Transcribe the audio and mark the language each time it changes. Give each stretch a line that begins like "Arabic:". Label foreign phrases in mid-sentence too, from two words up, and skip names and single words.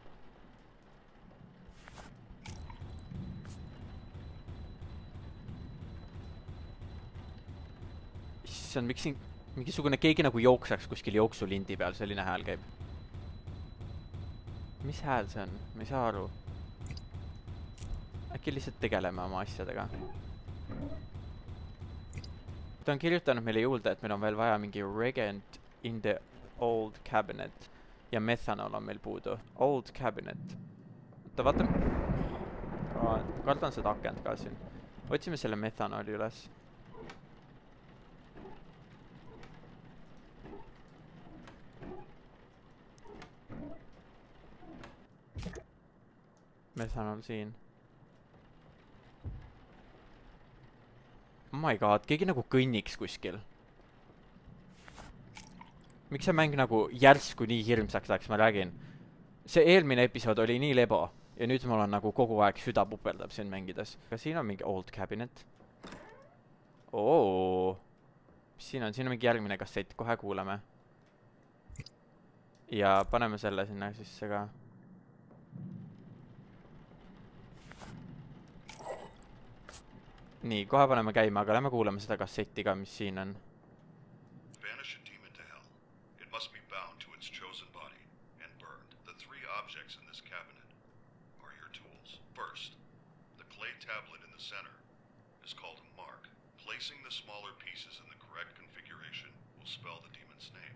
Estonian: See on miks siin mingisugune keegi nagu jooksaks kuskil jooksulindi peal, selline hääl käib. Mis hääl see on? Ma ei saa aru. Äkki lihtsalt tegeleme oma asjadega. Ta on kirjutanud meile juurde, et meil on veel vaja mingi
English: regent in the old cabinet.
Estonian: Ja methanol on meil puudu.
English: Old cabinet.
Estonian: Oota, vaata. kardan seda akent ka siin. Otsime selle metanooli üles. Metanool siin.
English: Oh my god,
Estonian: keegi nagu kõnniks kuskil. Miks see mäng nagu järsku nii hirmsaks läks, ma räägin. See eelmine episood oli nii lebo. Ja nüüd mul on nagu kogu aeg süda pupeldab siin mängides. Aga siin on mingi
English: old cabinet.
Estonian: Oo. Mis siin on? Siin on mingi järgmine kassett. Kohe kuuleme. Ja paneme selle sinna sisse ka. Nii, kohe paneme käima, aga lähme kuulame seda kassetti ka, mis siin on.
English: Banish a demon to hell. It must be bound to its chosen body and burned. The three objects in this cabinet are your tools. First, the clay tablet in the center is called a mark. Placing the smaller pieces in the correct configuration will spell the demon's name.